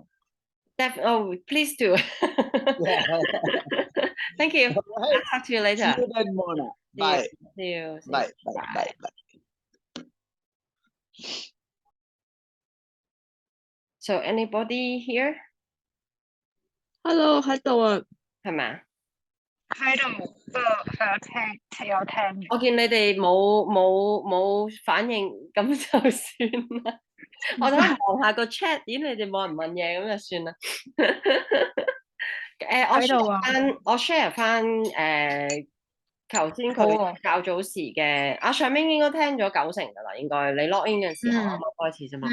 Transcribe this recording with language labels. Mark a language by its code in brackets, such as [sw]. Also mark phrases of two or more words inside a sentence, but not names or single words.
[en] Please do. Thank you. Right. I'll talk to you later. See you then, Mona. Bye. See you. Bye. Bye. So anybody here? Hello， [yue] 喺度啊，係咪啊？喺度，有聽。我見你哋冇反應，咁就算啦。我等望下個 chat，咦，你哋冇人問嘢，咁就算啦。我 share 翻頭先佢較早時嘅，上面應該聽咗90%噶啦，應該你 [en] log in [yue] 嘅時候啱啱開始啫嘛。